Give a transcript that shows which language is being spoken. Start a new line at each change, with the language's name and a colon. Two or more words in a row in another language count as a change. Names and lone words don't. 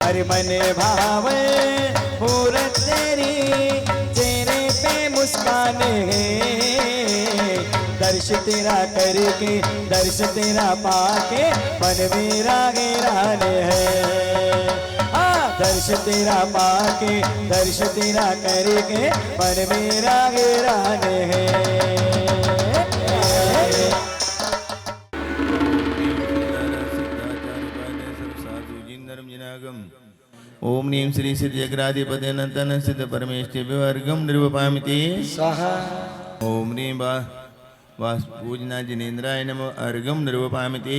Hindi: हर मन भावे मूरत तेरी चेहरे पे मुस्कान है, दर्श तेरा करके दर्श तेरा पाके मन मेरा हैरान है। दर्श तेरा पाके दर्श तेरा करके मन मेरा हैरान है।
Sanskrit: ओम नीम श्री सिद्धिग्राधिपते नंतन सिद्ध परमेष्ठिभ्यो अर्घं निर्वपामिति स्वाहा। ओम नीम वास्तुपूजना जिनेन्द्राय नमो अर्घं निर्वपामिति।